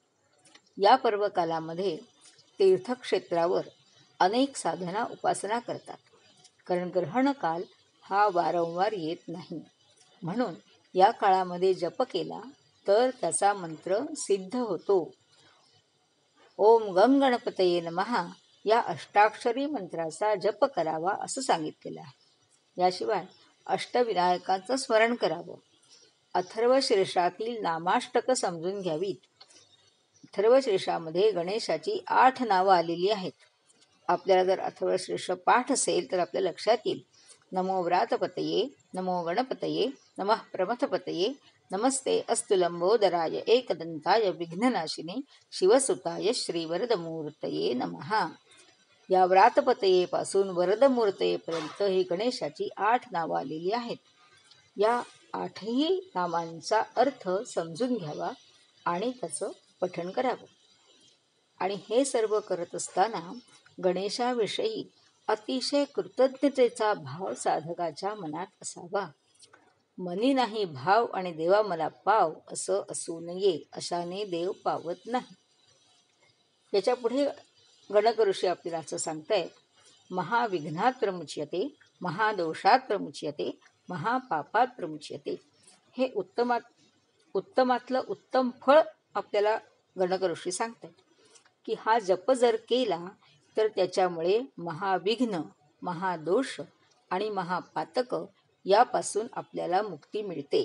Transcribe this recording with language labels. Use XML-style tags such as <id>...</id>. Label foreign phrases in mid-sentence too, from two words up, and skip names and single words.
<mr>या पर्वकालामध्ये तीर्थक्षेत्रावर अनेक साधना उपासना करतात, कारण ग्रहणकाल हा वारंवार येत नाही. म्हणून या काळामध्ये जप केला तर त्याचा मंत्र सिद्ध होतो.</mr> <sa>ओम गंग गणपतये नमः</sa> <mr>या अष्टाक्षरी मंत्राचा जप करावा असं सांगितलेलं आहे. याशिवाय अष्टविनायकांचं स्मरण करावं. अथर्वशीर्षातील नामाष्टकं समजून घ्यावीत. अथर्वशीर्षामध्ये गणेशाची 8 नावं आलेली आहेत. आपल्याला जर अथर्वशीर्ष पाठ असेल तर आपल्या लक्षात येईल:</mr> <sa>नमो व्रातपतये, नमो गणपतये, नमः प्रमथपतये, नमस्ते अस्तु लंबोदराय एकदंताय विघ्ननाशिने शिवसुताय श्रीवरदमूर्तये नमः.</sa> <mr>या व्रातपतयेपासून वरदमूर्तयेपर्यंत ही गणेशाची 8 नावं आलेली आहेत. या 8ही नामांचा अर्थ समजून घ्यावा आणि त्याचं पठण करावं. आणि हे सर्व करत असताना गणेशाविषयी अतिशय कृतज्ञतेचा भाव साधकाच्या मनात असावा. मनी नाही भाव आणि देवा मला पाव असं असू नये, अशाने देव पावत नाही. याच्या पुढे गणक ऋषी आपल्याला असं सांगतायत:</mr> <sa>महाविघ्नात प्रमुच्यते, महादोषात प्रमुच्यते, महापापात प्रमुच्यते.</sa> <mr>हे उत्तमातलं उत्तम फळ आपल्याला गणक ऋषी सांगतात की हा जप जर केला तर त्याच्यामुळे महाविघ्न, महादोष आणि महापातक यापासून आपल्याला मुक्ती मिळते.</mr>